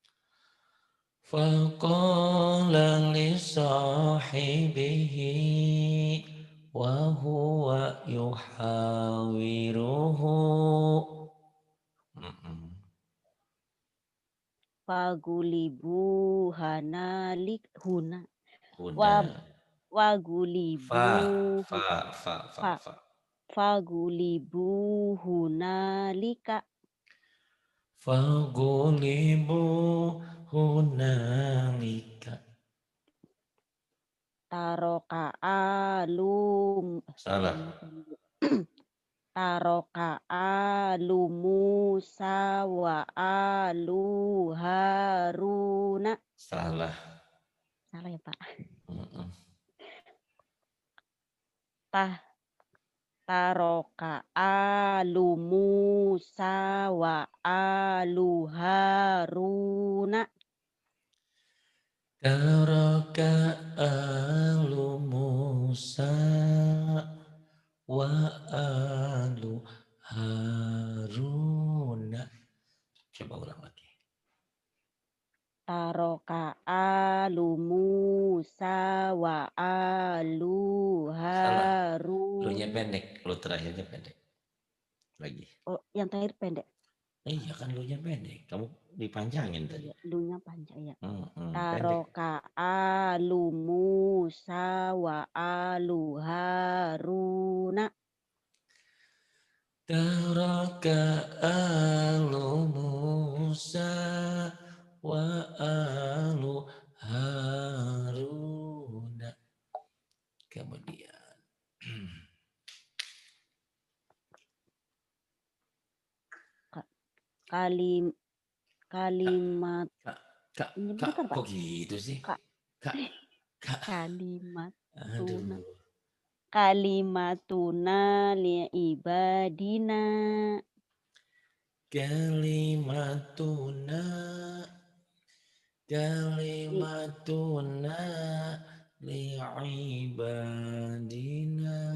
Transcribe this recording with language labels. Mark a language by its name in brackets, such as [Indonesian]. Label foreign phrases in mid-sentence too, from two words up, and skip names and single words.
[Arabic] فقال لصاحبه وهو يحاوره. Mm-mm. فغلبوا هنالك هنا. Wa Huda. Fa, wagulibu fa, fa, fa, fa fa. فغلبوا هنالك فغلبوا هنالك. ترك آل [Indonesian] Salah. [Arabic] ترك آل موسى وآل هارون. [Indonesian] Salah. Salah ya Pak? Mm-mm. [Arabic] ترك آل موسى وآل هارون. ترك آل موسى وآل هارون. [Indonesian] Coba ulang lagi. [Arabic] ترك آل موسى وآل [Indonesian] Salah. [Arabic] Harun. [Indonesian] Lu-nya pendek. Lu terakhirnya pendek. Lagi. Oh, yang terakhir pendek. Iya kan lu-nya pendek. Kamu dipanjangin tadi. Iya, lunya panjang ya. Pendek. [Arabic] ترك آل موسى وآل هارون. ترك آل موسى وآل هارون. [Indonesian] Kemudian Kalimat Kak, kak, ini kak, bentar Pak. kok gitu sih? Kak, Kak, kak. [Arabic] kalimatuna [Indonesian] Aduh. [Arabic] كلمتنا لعبادنا. Kalimatuna, I- كلمتنا لعبادنا.